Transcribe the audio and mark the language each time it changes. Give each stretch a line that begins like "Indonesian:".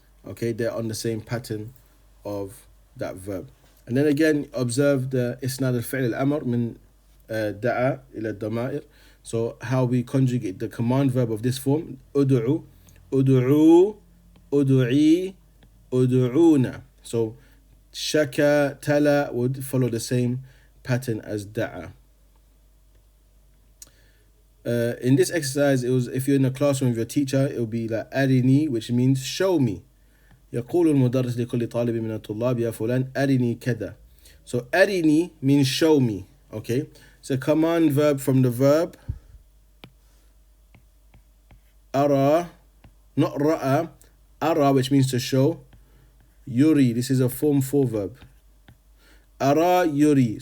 English: Okay, they're on the same pattern of that verb. And then again, observe the
Arabic: إسناد الفعل الأمر من دعا إلى الضمائر.
English: So how we conjugate the command verb of this form:
Arabic: أدعو, أدعو, أدعي, أدعونا.
English: So shaka, tala would follow the same pattern as da'a. In this exercise, it was, if you're in a classroom with your teacher, it will be like arini, which means show me.
Arabic: يقول المدرس لكل طالب من الطلاب يا فلان أرني كذا.
English: So أرني means show me. Okay, it's a command verb from the verb أرى, not رأى. أرى, which means to show. يري, this is a form 4 verb. أرى يري.